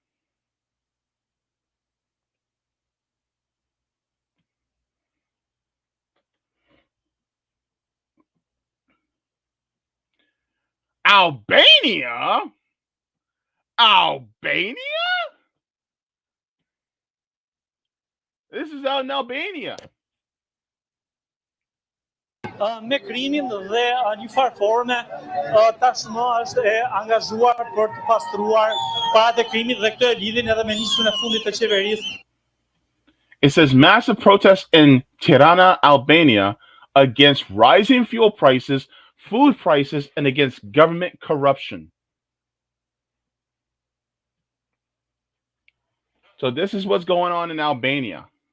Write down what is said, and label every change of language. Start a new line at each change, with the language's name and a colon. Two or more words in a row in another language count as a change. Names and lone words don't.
English: Albania? Albania? This is out in Albania.
Albanian: Me krimin dhe një farë forme tashmë është e angazhuar për të pastruar paratë e krimit dhe këtë e lidhin edhe me nismën e fundit të qeverisë.
English: It says massive protests in Tirana, Albania against rising fuel prices, food prices, and against government corruption. So this is what's going on in Albania.